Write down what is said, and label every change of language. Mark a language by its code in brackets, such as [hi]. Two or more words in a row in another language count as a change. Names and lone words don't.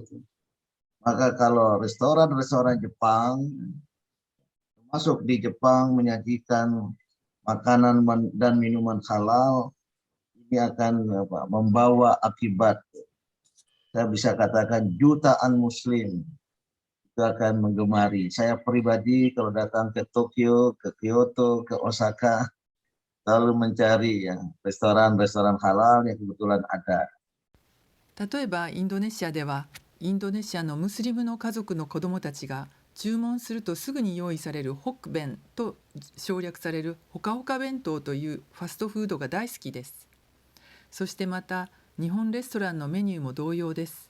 [id] Maka kalau restoran-restoran Jepang, masuk di Jepang menyajikan makanan dan minuman halal, ini akan membawa akibat, saya bisa katakan jutaan muslim itu akan menggemari. Saya pribadi kalau datang ke Tokyo, ke Kyoto, ke Osaka, selalu mencari ya restoran-restoran halal yang kebetulan ada. [ja] 例えばインドネシアでは、インドネシアのムスリムの家族の子どもたちが注文するとすぐに用意されるホック弁と省略されるホカホカ弁当というファストフードが大好きです。そしてまた日本レストランのメニューも同様です。